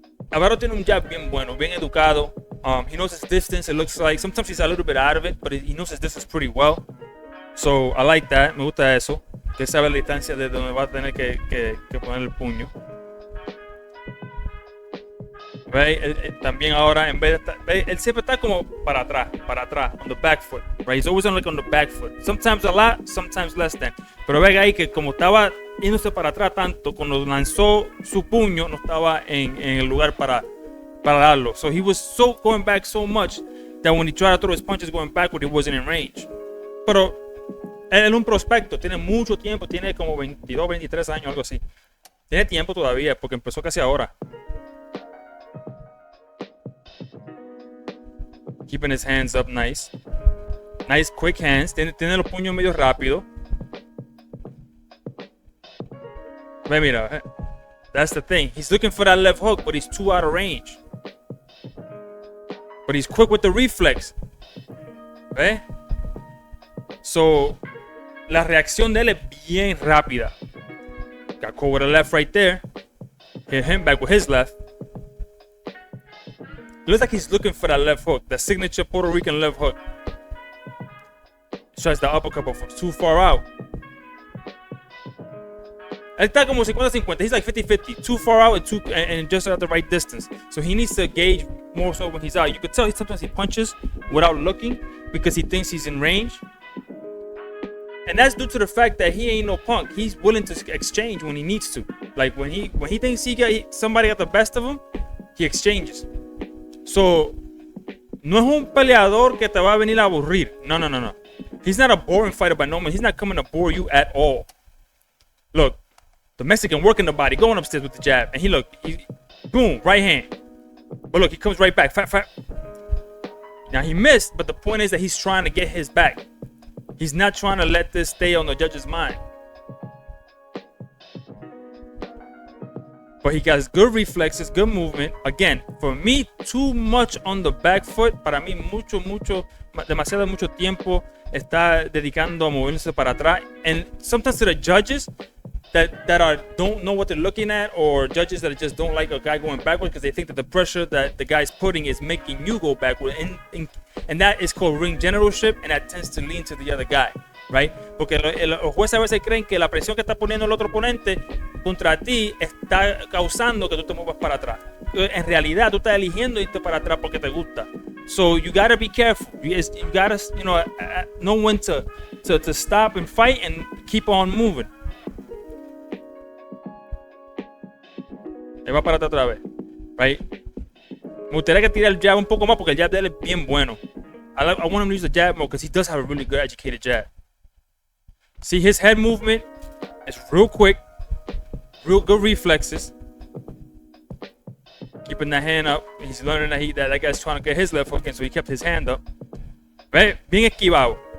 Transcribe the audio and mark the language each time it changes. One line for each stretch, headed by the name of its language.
Spanish: Alvaro tiene un jab bien bueno, bien educado.
English: He knows his distance, it looks like. Sometimes he's a little bit out of it, but he knows his distance pretty well. So I like that,
Spanish: me gusta eso. Que sabe la distancia de donde va a tener que poner el puño. Right? También ahora, en vez de estar, él siempre está como para atrás,
English: on the back foot. Right? He's always on the back foot. Sometimes a lot, sometimes less than.
Spanish: Pero ve ahí que como estaba yéndose para atrás tanto, cuando lanzó su puño, no estaba en el lugar para darlo.
English: So he was going back so much that when he tried to throw his punches going backward, he wasn't in range.
Spanish: Pero él es un prospecto, tiene mucho tiempo, tiene como 22, 23 años, algo así. Tiene tiempo todavía, porque empezó casi ahora.
English: Keeping his hands up nice. Nice quick hands.
Spanish: Tiene los puños medio rápido. Ve, mira.
English: That's the thing. He's looking for that left hook, but he's too out of range. But he's quick with the reflex.
Spanish: ¿Ve? So, la reacción de él es bien rápida.
English: Got caught with a left right there. Hit him back with his left. It looks like he's looking for that left hook, that signature Puerto Rican left hook. Tries the uppercut, but from too far out.
Spanish: Él está como 50-50.
English: He's like 50-50.
Spanish: Too far out and just at the right distance.
English: So he needs to gauge more so when he's out. You could tell sometimes he punches without looking because he thinks he's in range. And that's due to the fact that he ain't no punk. He's willing to exchange when he needs to. Like when he thinks somebody got the best of him, he exchanges.
Spanish: So, no es un peleador que te va a venir a aburrir. No.
English: He's not a boring fighter by no means. He's not coming to bore you at all. Look, the Mexican working the body, going upstairs with the jab. And he boom, right hand. But look, he comes right back. Fat. Now, he missed, but the point is that he's trying to get his back. He's not trying to let this stay on the judge's mind. But he has good reflexes, good movement. Again, for me, too much on the back foot.
Spanish: Para mí, demasiado mucho tiempo está dedicando a moverse para atrás.
English: And sometimes to the judges that don't know what they're looking at, or judges that just don't like a guy going backward because they think that the pressure that the guy's putting is making you go backward. And that is called ring generalship, and that tends to lean to the other guy. Right?
Spanish: Porque los jueces a veces creen que la presión que está poniendo el otro oponente contra ti está causando que tú te muevas para atrás. En realidad, tú estás eligiendo irte para atrás porque te gusta.
English: So you gotta be careful. You gotta, know when to stop and fight and keep on moving.
Spanish: Ahí va para atrás otra vez. Right? Me gustaría que tire el jab un poco más porque el jab de él es bien bueno.
English: I want him to use the jab more because he does have a really good educated jab. See, his head movement is real quick, real good reflexes. Keeping that hand up. He's learning that guy's trying to get his left hook in, so he kept his hand up. Right?
Spanish: Bien esquivado.